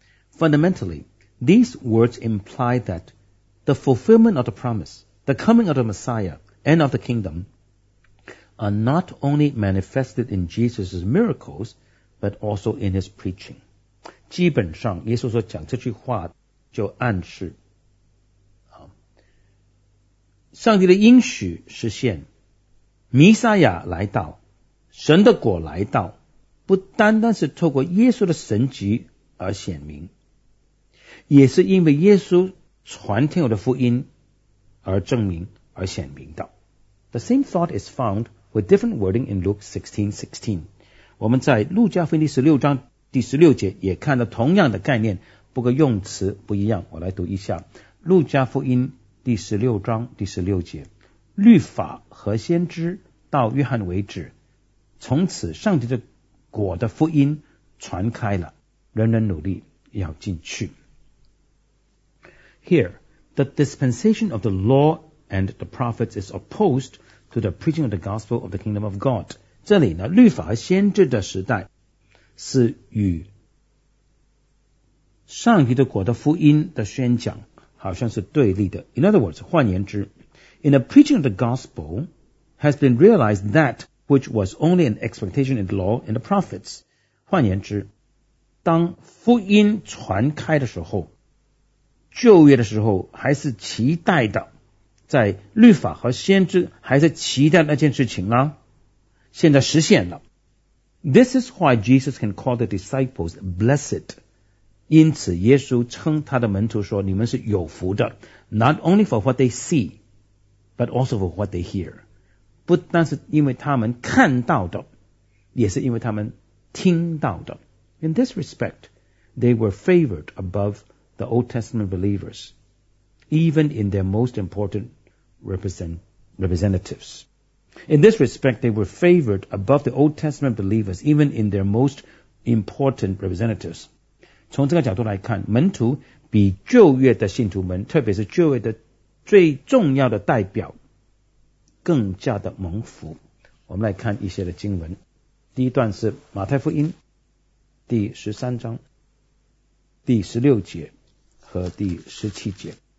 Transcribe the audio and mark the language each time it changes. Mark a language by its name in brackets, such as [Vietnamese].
[English] Fundamentally， these words imply that the fulfillment of the promise， the coming of the Messiah and of the kingdom are not only manifested in Jesus' miracles but also in his preaching。 [Chinese] 基本上耶稣所讲这句话就暗示上帝的应许实现，弥赛亚来到，神的国来到，不单单是透过耶稣的神迹而显明，也是因为耶稣传天国的福音而证明而显明的。 [English] The same thought is found with different wording in Luke 16:16. [Chinese] 我们在路加福音第十六章第十六节也看到同样的概念，不过用词不一样。我来读一下路加福音第十六章第十六节：律法和先知到约翰为止，从此上帝的国的福音传开了，人人努力要进去。 [English] Here, the dispensation of the law and the prophets is opposed to the preaching of the gospel of the kingdom of God. [Chinese] 这里呢，律法和先知的时代是与上帝的国的福音的宣讲好像是对立的。 [English] In other words, [Chinese] 换言之， [English] in the preaching of the gospel has been realized that which was only an expectation in the law and the prophets. [Chinese] 换言之，当福音传开的时候，旧约的时候还是期待的，在律法和先知还是期待那件事情呢，现在实现了。 [English] This is why Jesus can call the disciples blessed， [Chinese] 因此耶稣称他的门徒说你们是有福的， [English] not only for what they see but also for what they hear， [Chinese] 不单是因为他们看到的，也是因为他们听到的。 [English] In this respect they were favored above the Old Testament believers even in their most important representatives. In this respect, they were favored above the Old Testament believers, even in their most important representatives. [Chinese] 从这个角度来看，门徒比旧约的信徒们，特别是旧约的最重要的代表，更加的蒙福。我们来看一些的经文。第一段是马太福音第十三章第十六节和第十七节。